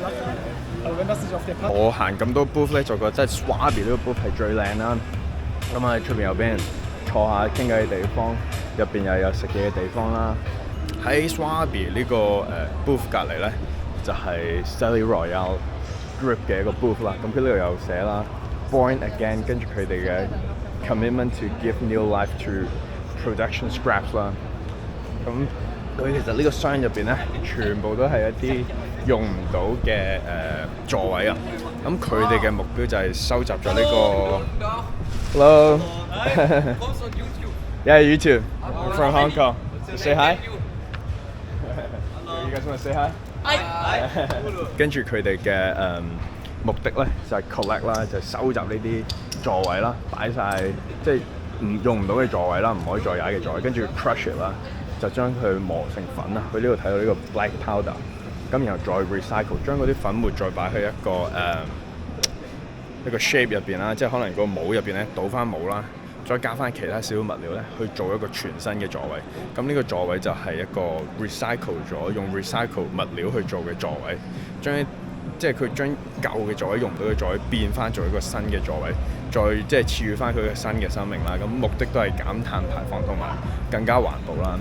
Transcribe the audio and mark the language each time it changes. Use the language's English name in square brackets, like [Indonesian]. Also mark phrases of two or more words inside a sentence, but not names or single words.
[Cantonese] 我行咁多 booth 咧，就覺得即係 Swabi 呢個 booth 係最靚啦。咁喺出邊又俾人坐下傾偈嘅地方，入邊又有食嘢嘅地方啦。喺 Swabi 呢個booth 隔離咧，就係 Celly Royale Grip 嘅一個 booth 啦。咁佢呢度有寫啦 ，Born Again，跟住佢哋嘅 [English] commitment to give new life to production scraps [Cantonese] 啦。咁佢其實呢個箱入邊咧，全部都係一啲用唔到嘅座位啊。咁佢哋嘅目標就係收集咗呢個。Hello. [English] Yeah, YouTube. I'm from Hong Kong. Say hi. You guys want to say hi? Hi. [Cantonese] 跟住佢哋嘅目的咧就係 collect 啦，就係收集呢啲座位啦，擺晒即係用唔到嘅座位啦，唔可以再踩嘅座位，跟住 [English] crush it [Cantonese] 啦，就將佢磨成粉啦。佢呢度睇到呢個 [English] black powder， [Cantonese] 咁然後再 recycle， 將嗰啲粉末再擺去一個 shape 入邊啦，即係可能個帽入邊咧倒翻帽啦，再加翻其他少少物料咧，去做一個全新嘅座位。咁呢個座位就係一個 recycle 咗，用 recycle 物料去做嘅座位，即係佢將舊嘅座位用唔到嘅座位變翻做一個新嘅座位，再即係賜予翻佢嘅新嘅生命啦。咁目的都係減碳排放同埋更加環保啦。